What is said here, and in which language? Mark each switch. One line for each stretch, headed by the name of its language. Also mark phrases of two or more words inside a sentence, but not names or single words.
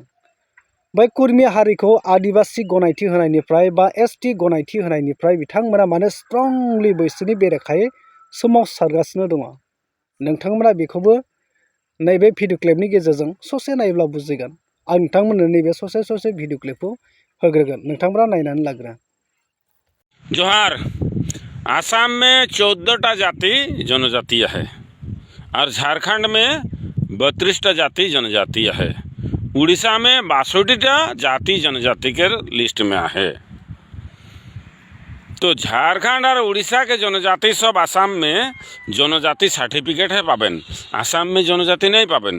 Bodo: बै कुर्मी हारिखौ आदिवासी गनायथि होनायनिफ्राय बा एसटि गनायथि होनायनिफ्राय बिथांमोना मानो स्ट्रंलि बैसोरनि बेरेखायै सोमावसारगासिनो दङ। नोंथांमोना बेखौबो नैबे भिडिअ क्लिपनि गेजेरजों ससे नायोब्ला बुजिगोन। आं नोंथांमोननो नैबे ससे भिडिअ क्लिपखौ होग्रोगोन, नोंथांमोना नायनानै लाग्रो। जोहार।
Hindi: आसाम में 14टा जाति जनजातीय है और झारखंड में 32टा जाति जनजातीय है। उड़ीसा में 62टा जाति जनजाति के लिस्ट में है। तो झारखंड और उड़ीसा के जनजाति सब आसाम में जनजाति सर्टिफिकेट है पाबेन, आसाम में जनजाति नहीं पाबेन।